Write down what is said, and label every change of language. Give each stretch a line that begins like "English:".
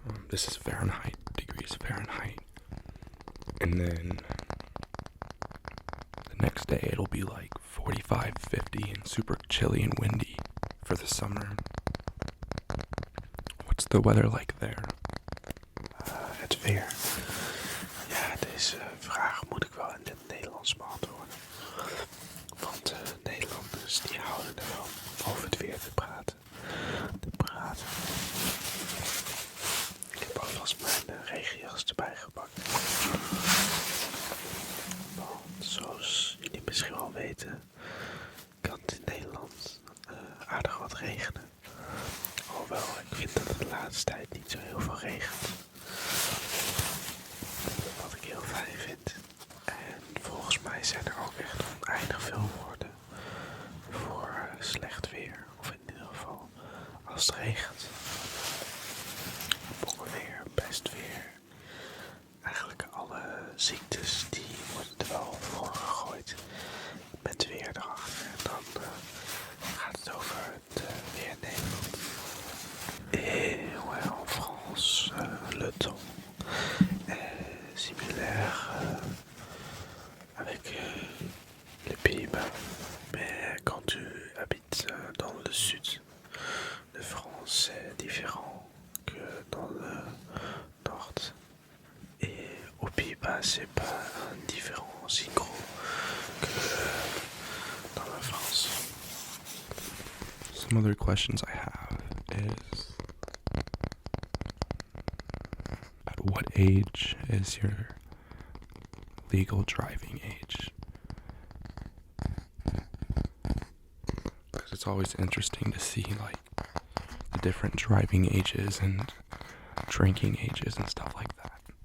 English: This is degrees Fahrenheit. And then the next day it'll be like 45, 50 and super chilly and windy for the summer. What's the weather like there?
Dutch: Het weer. Ja, deze vraag moet ik wel in het Nederlands beantwoorden. Want Nederlanders die houden ervan over het weer te praten. Ik heb alvast mijn regenjas erbij gepakt. Want zoals jullie misschien wel weten, kan het in Nederland aardig wat regenen. Alhoewel ik vind dat het de laatste tijd niet zo heel veel regent. Wat ik heel fijn vind. En volgens mij zijn er ook echt oneindig veel woorden voor slecht weer. Of in ieder geval als het regent. Bonkenweer, pestweer. Eigenlijk alle ziektes die worden er wel voor gegooid. Met weer erachter. En dan gaat het over het weer in Nederland.
French: Et ouais, en France, le temps est similaire avec les Pays-Bas. Mais quand tu habites dans le sud de France, c'est différent que dans le nord. Et aux Pays-Bas, c'est pas un différent aussi gros que dans la France.
English: Some other questions I have is, at what age is your legal driving age? Because it's always interesting to see like the different driving ages and drinking ages and stuff like that.